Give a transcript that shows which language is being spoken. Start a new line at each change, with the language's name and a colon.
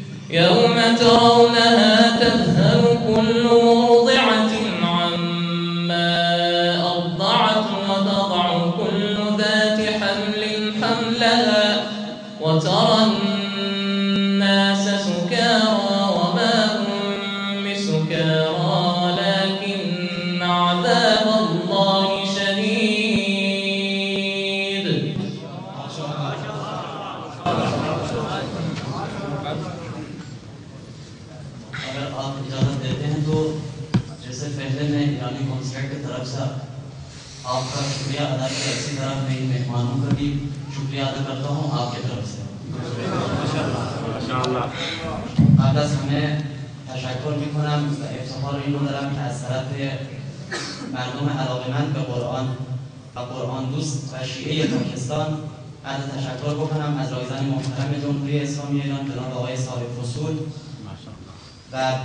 Arabic: يوم ترونها تذهل كل مرضعة عما أرضعت وتضع كل ذات حمل حملها وترى الناس سكارى وما هم بسكارى ولكن عذاب الله شديد.
Hindi: अगर आप इजाज़त देते हैं तो जैसे पहले मैं ईरानी कॉन्सर्ट की तरफ से आपका शुक्रिया अदा किया, इसी तरह मैं इन मेहमानों का भी शुक्रिया अदा करता हूँ आपके तरफ से.
Persian: قبل از همه تشکر میکنم و افتخار اینو دارم که از طرف مردم علاقه‌مند به قرآن و قرآن دوست و شیعه پاکستان بعد تشکر بکنم از رایزن محترم جمهوری اسلامی ایران جناب آقای صاحب فصول و